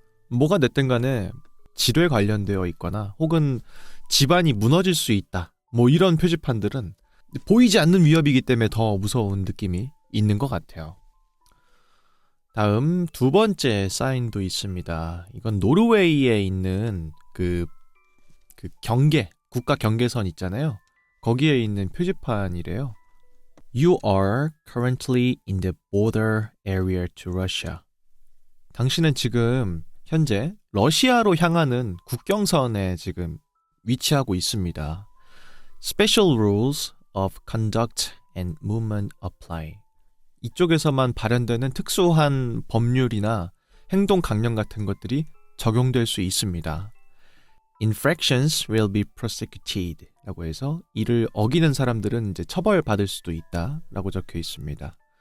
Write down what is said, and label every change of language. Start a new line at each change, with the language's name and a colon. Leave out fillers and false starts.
Korean: 뭐가 됐든 간에 지뢰 관련되어 있거나 혹은 집안이 무너질 수 있다, 뭐 이런 표지판들은 보이지 않는 위협이기 때문에 더 무서운 느낌이 있는 것 같아요. 다음 두 번째 사인도 있습니다. 이건 노르웨이에 있는 그 경계, 국가 경계선 있잖아요. 거기에 있는 표지판이래요.
English: You are currently in the border area to Russia.
Korean: 당신은 지금 현재 러시아로 향하는 국경선에 지금 위치하고 있습니다.
English: Special rules of conduct and movement apply.
Korean: 이쪽에서만 발현되는 특수한 법률이나 행동 강령 같은 것들이 적용될 수 있습니다.
English: Infractions will be prosecuted
Korean: 라고 해서 이를 어기는 사람들은 이제 처벌받을 수도 있다 라고 적혀 있습니다.